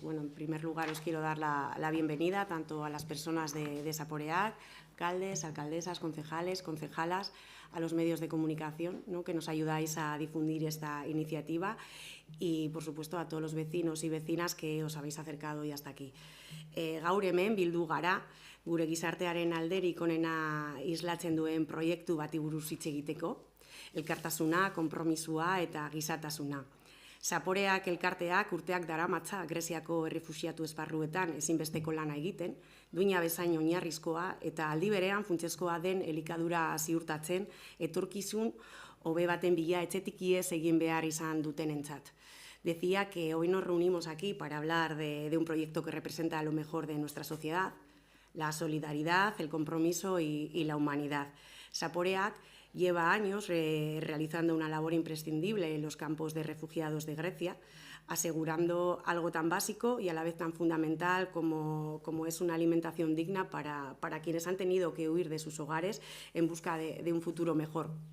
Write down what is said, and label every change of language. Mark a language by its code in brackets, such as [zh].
[es] Bueno, en primer lugar os quiero dar la bienvenida tanto a las personas de Zaporeak, alcaldes, alcaldesas, concejales, concejalas, a los medios de comunicación, ¿no?, que nos ayudáis a difundir esta iniciativa y, por supuesto, a todos los vecinos y vecinas que os habéis acercado hoy hasta aquí. [eu] Gaur hemen bildu gara, gure gizartearen alderik onena islatzen duen proiektu bati buruz hitz egiteko, elkartasuna, konpromisua eta gizatasuna. Zaporeak elkarteak urteak daramatza Greziako errefuxiatu esparruetan ezinbesteko lana egiten, duina bezain oinarrizkoa eta aldi berean funtsezkoa den elikadura ziurtatzen etorkizun hobe baten bila etxetik ihes egin behar izan dutenentzat. [es] Decía que hoy nos reunimos aquí para hablar de un proyecto que representa lo mejor de nuestra sociedad, la solidaridad, el compromiso y la humanidad. Zaporeak lleva años realizando una labor imprescindible en los campos de refugiados de Grecia, asegurando algo tan básico y a la vez tan fundamental como es una alimentación digna para quienes han tenido que huir de sus hogares en busca de un futuro mejor.